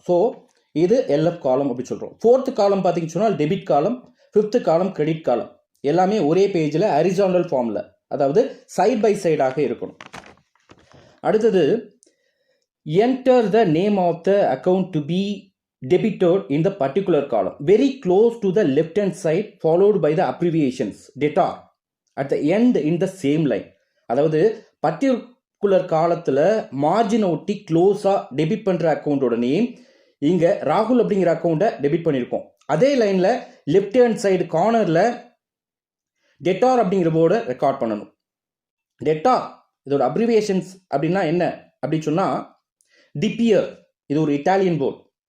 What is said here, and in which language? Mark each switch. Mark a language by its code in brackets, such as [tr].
[ta] So இது LF காலம் அப்படி சொல்கிறோம். ஃபோர்த் காலம் பார்த்தீங்கன்னு சொன்னால் டெபிட் காலம், ஃபிஃப்த் காலம் கிரெடிட் காலம். எல்லாமே ஒரே பேஜில் ஹரிசாண்டல் ஃபார்மில், அதாவது சைட் பை சைடாக இருக்கணும். அடுத்தது [en] Enter the name of the account to be debited in the particular column, very close to the left hand side, followed by the abbreviations debtor at the end in the same line. [ta] அதாவது particular காலத்தில் மார்ஜினை ஒட்டி க்ளோஸாக debit பண்ணுற அக்கௌண்ட்டோட name இங்கே ராகுல் அப்படிங்கிற அக்கௌண்ட்டை debit பண்ணியிருக்கோம். அதே லைனில் லெஃப்ட் ஹேண்ட் சைடு கார்னரில் டெட்டார் அப்படிங்கிற போர்டை ரெக்கார்ட் பண்ணணும். டெட்டார் இதோட அப்ரிவியேஷன்ஸ் அப்படின்னா என்ன அப்படின்னு சொன்னால் டிபியர், இது ஒரு இட்டாலியன் போர்டு.